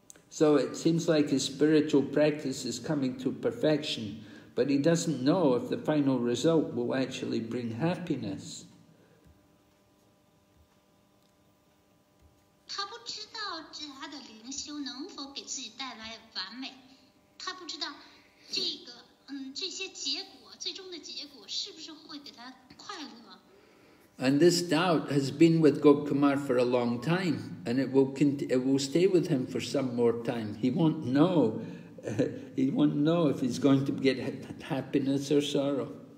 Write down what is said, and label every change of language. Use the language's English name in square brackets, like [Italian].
[English] So it seems like his spiritual practice is coming to perfection, but he doesn't know if the final result will actually bring happiness. [Chinese] 他不知道他的灵修能否给自己带来完美，他不知道这些结果最终的结果是不是会给他快乐。 [English] And this doubt has been with Gopakumar for a long time, and it will stay with him for some more time. He won't know. He won't know if he's going to get happiness or sorrow.